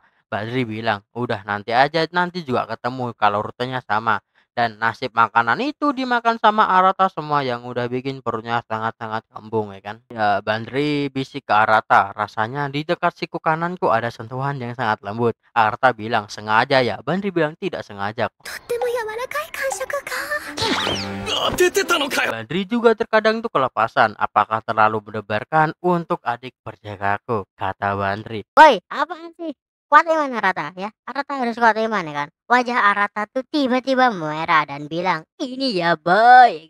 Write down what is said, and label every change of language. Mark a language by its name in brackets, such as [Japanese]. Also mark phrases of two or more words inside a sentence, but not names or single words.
[Indonesian] Badri bilang, udah nanti aja, nanti juga ketemu kalau rutenya sama. Dan nasib makanan itu dimakan sama Arata semua yang udah bikin perutnya sangat-sangat kembung ya kan. Ya Bandri bisik ke Arata, rasanya di dekat siku kananku ada sentuhan yang sangat lembut. Arata bilang, sengaja ya. Bandri bilang, tidak sengaja. [Japanese] とっても柔らかい感触か。 [Indonesian] Bandri juga terkadang tuh kelepasan. Apakah terlalu mendebarkan untuk adik perjagaku? Kata Bandri. Woi, apaan sih? Kuat iman Arata ya. Arata harus kuat iman ya kan. Wajah Arata tuh tiba-tiba merah dan bilang, ini ya boy.